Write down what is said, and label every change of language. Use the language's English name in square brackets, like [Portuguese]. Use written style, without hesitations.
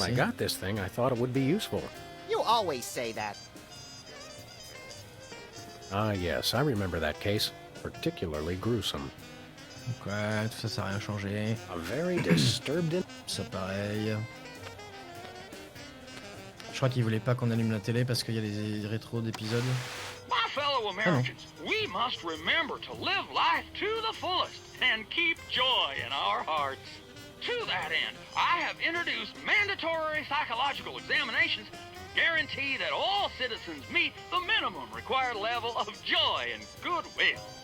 [English] When I got this thing, I thought it would be useful. You always say that. Ah yes, I remember that case. Particularly gruesome. [French] Ok, tout ça n'a rien changé. [English] A very disturbed... [French] Ça pareil. Je crois qu'il voulait pas qu'on allume la télé parce qu'il y a des rétros d'épisodes. [English] My fellow Americans, we must remember to live life to the fullest and keep joy in our hearts. To that end, I have introduced mandatory psychological examinations to guarantee that all citizens meet the minimum required level of joy and goodwill.